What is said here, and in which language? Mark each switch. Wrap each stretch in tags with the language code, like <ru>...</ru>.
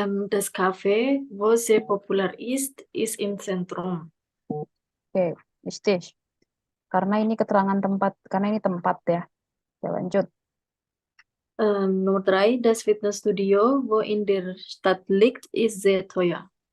<de>Das Café, wo sehr populär ist im Zentrum. Oke, richtig.</de> <id>Karena ini keterangan tempat, karena ini tempat ya. Oke, lanjut. Nomor 3,</id> <de>das Fitnessstudio, wo in der Stadt liegt, ist sehr teuer.</de>